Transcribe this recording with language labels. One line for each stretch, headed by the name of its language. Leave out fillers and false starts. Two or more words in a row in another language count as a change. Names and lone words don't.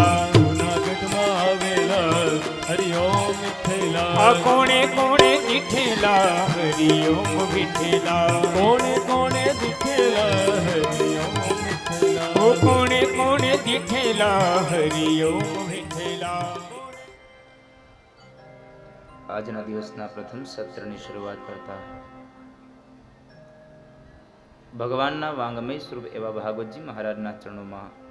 Gujarati: જૂનાગઢ માવેલા હરિ ઓમ વિઠ્ઠલા કોણે કોણે દીઠેલા હરિ ઓમ વિઠ્ઠલા કોણે કોણે દીઠેલા હરિ ઓમ વિઠ્ઠલા કોણે કોણે દીઠેલા હરિ ઓમ વિઠ્ઠલા। આજના દિવસના પ્રથમ સત્રની શરૂઆત કરતા ભગવાનના વાંગમય સ્વરૂપ એવા ભાગવતજી મહારાજના ચરણોમાં